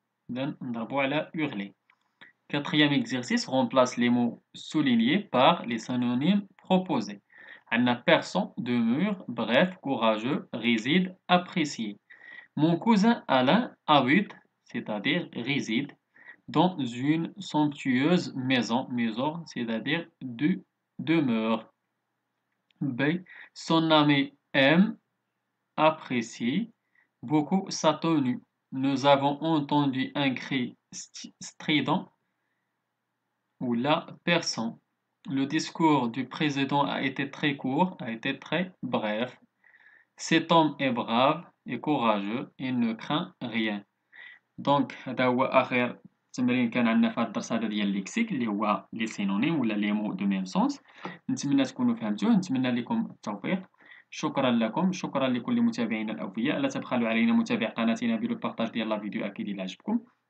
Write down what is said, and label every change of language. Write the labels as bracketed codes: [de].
[ar] إذن نضربو على hurler. [fr] Quatrième exercice, remplace les mots soulignés par les synonymes proposés. عندنا perçant, demeure, bref, courageux, réside, apprécié. Mon cousin Alain habite, c'est-à-dire réside, dans une somptueuse maison, maison, c'est-à-dire demeure. B. Son ami aime, apprécie beaucoup sa tenue. Nous avons entendu un cri strident ou la perçant. Le discours du président a été très court, a été très bref. Cet homme est brave et courageux, il ne craint rien. [ar] دونك هذا هو اخر تمرين كان عندنا في هذا الدرس هذا ديال الليكسيك اللي هو لي سينونيم ولا لي مو دو ميم سونس. نتمنى تكونوا فهمتوه، نتمنى لكم التوفيق. شكرا لكم، شكرا لكل متابعينا الاوفياء. لا تبخلوا علينا متابعة قناتنا بالبارطاج ديال لا فيديو اكيد الى عجبكم.